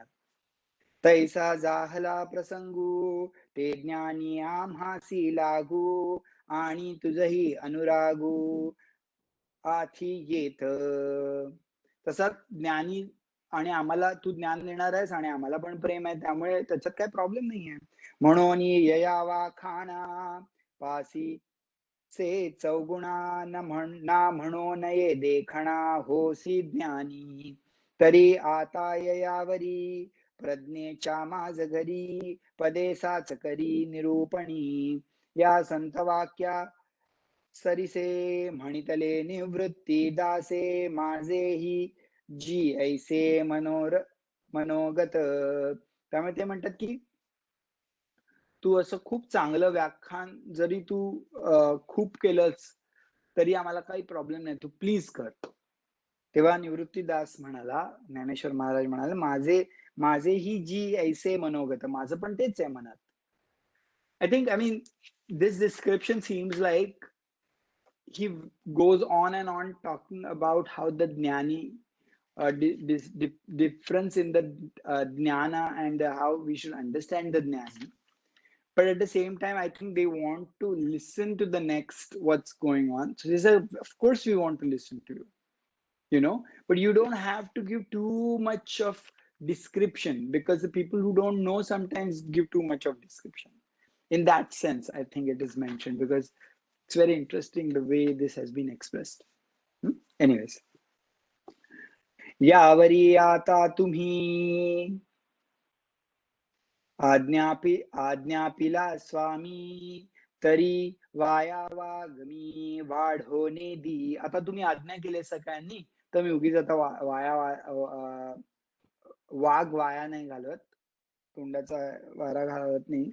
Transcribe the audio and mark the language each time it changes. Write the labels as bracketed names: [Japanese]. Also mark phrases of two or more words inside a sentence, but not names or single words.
[Marathi] तैसा जाहला प्रसंगू ते ज्ञानी आम्हासी लागू आणि तुझही अनुरागू आथी येत. तसा ज्ञानी आणि आम्हाला तू ज्ञान देणार आहेस आणि आम्हाला पण प्रेम आहे, त्यामुळे त्याच्यात काही प्रॉब्लेम नाहीये. म्हणून ययावा खाना पासी से चौगुणा ना म्हणो नये देखणा होसी ज्ञानी तरी आता ययावरी प्रज्ञेच्या माझ घरी पदे साच करी निरूपणी. या संत वाक्या सरिसे म्हणितले निवृत्ती दासे माझेही जी ऐसे मनोगत. त्यामुळे ते म्हणतात की तू असं खूप चांगलं व्याख्यान जरी तू खूप केलंस तरी आम्हाला काही प्रॉब्लेम नाही, तू प्लीज कर. तेव्हा निवृत्तीदास म्हणाला, ज्ञानेश्वर महाराज म्हणाले माझेही जी ऐसे मनोगत, माझं पण तेच आहे मनात. [English] I mean, this description seems like he goes on and on talking about how the jnani, difference in the jnana and how we should understand the jnani. But at the same time, I think they want to listen to the next what's going on. So they say, of course we want to listen to you. but you don't have to give too much of description, because the people who don't know sometimes give too much of description. In that sense, I think it is mentioned, because it's very interesting the way this has been expressed. Anyways, [Marathi] यावरी आता तुम्ही आज्ञापिला स्वामी, तरी वाया वागमी वाढोने दी. आता तुम्ही आज्ञा केली सगळ्यांनी, तर मी उगीच आता वाघ वाया नाही घालवत, तोंडाचा वारा घालवत नाही.